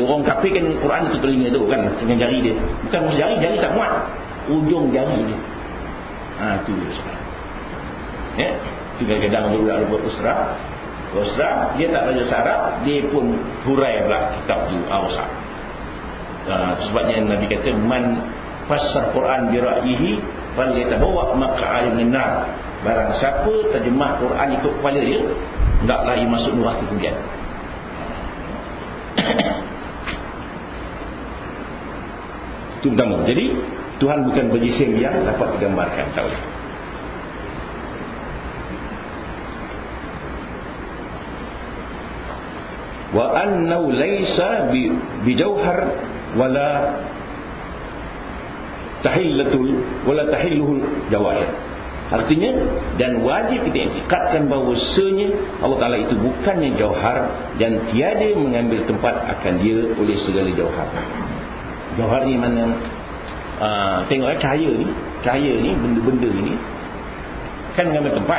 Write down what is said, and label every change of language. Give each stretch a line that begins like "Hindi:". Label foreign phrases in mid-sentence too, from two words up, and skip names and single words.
Malay: Orang kafir kan Quran itu telinga tu kan, dengan jari dia. Bukan maksud jari tak muat. Ujung jari dia. Itu dia sekarang. Ya, itu kadang-kadang budak buat usrah, dia tak belajar Arab, dia pun hurai pula kitab tu rosak. Sebabnya Nabi kata
Arabic: من فسر القرآن برأيه فليتبوأ مقعده من النار.
Malay: Barang siapa terjemah Quran ikut kepala dia, hendaklah ia masuk neraka kemudian. Itu pertama. Jadi Tuhan bukan berjisim yang dapat digambarkan. Tahu.
Arabic: وأنه ليس بجوهر ولا تحله الجواهر.
Malay: Artinya, dan wajib kita iktikadkan bahawasanya Allah Ta'ala itu bukannya jauhar dan tiada mengambil tempat akan dia oleh segala jauhar. Jauhar ni mana? Tengok cahaya ni benda-benda ni kan mengambil tempat.